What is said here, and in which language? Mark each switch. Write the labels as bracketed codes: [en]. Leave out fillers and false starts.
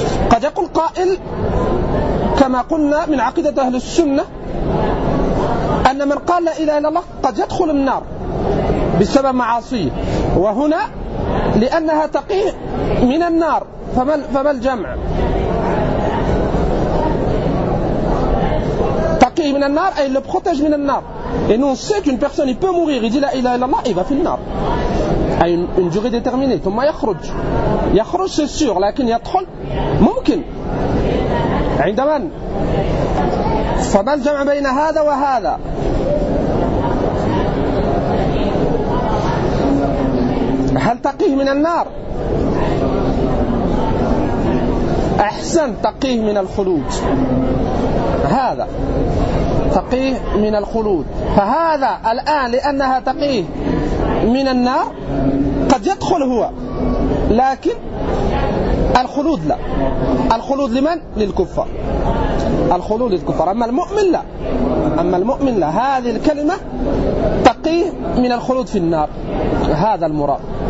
[ar] قد يقول قائل كما قلنا من عقيدة أهل السنة أن من قال لا إله إلا الله قد يدخل النار بسبب معاصيه، وهنا لأنها تقيه من النار، فما الجمع؟ من النار أي [fr] le protège [ar] من النار. [fr] Et nous on sait qu'une personne il peut mourir, il dit la ilaha illallah, il va [ar] في النار. [fr] À une durée déterminée. [ar] ثم يخرج. يخرج [fr] c'est sûr, [ar] لكن يدخل ممكن. عندما فما الجمع بين هذا وهذا؟ من النار أحسن تقيه من الخلود هذا تقيه من الخلود فهذا الآن لأنها تقيه من النار قد يدخل هو لكن الخلود لا الخلود لمن؟ للكفر الخلود للكفر أما المؤمن لا أما المؤمن لا هذه الكلمة تقيه من الخلود في النار هذا المراد